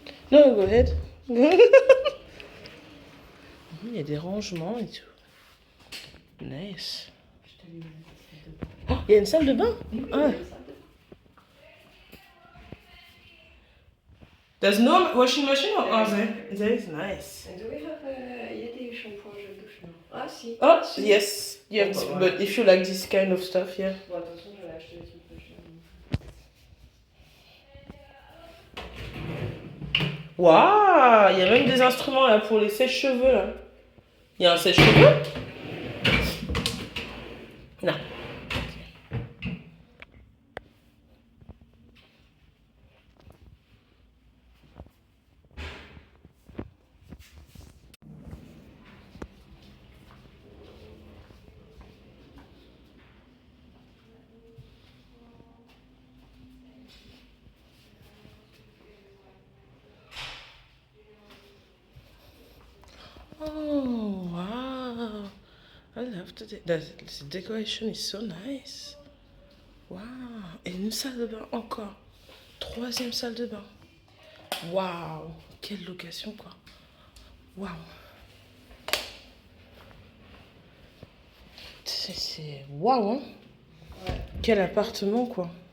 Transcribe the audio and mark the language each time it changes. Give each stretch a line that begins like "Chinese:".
English: No, go ahead.
French: Il y a des rangements et tout. Nice. Oh, il y a une salle de bain. Ah.
English: There's no washing machine or there is nice. Do we have
French: il y a des shampoings gel douche, non? Ah si.
English: Oh, yes. Yeah, but if you like this kind of stuff, yeah.
French: Bon, de toute façon, je vais acheter des trucs pas chers. Waouh, il y a même des instruments là pour les sèche-cheveux là. Il y a un sèche-cheveux? Non. Oh, wow.
English: I love the decoration is so nice. Wow.
French: Et une salle de bain encore. 3e salle de bain. Wow. Quelle location quoi. Wow. C'est wow hein. Ouais. Quel appartement quoi.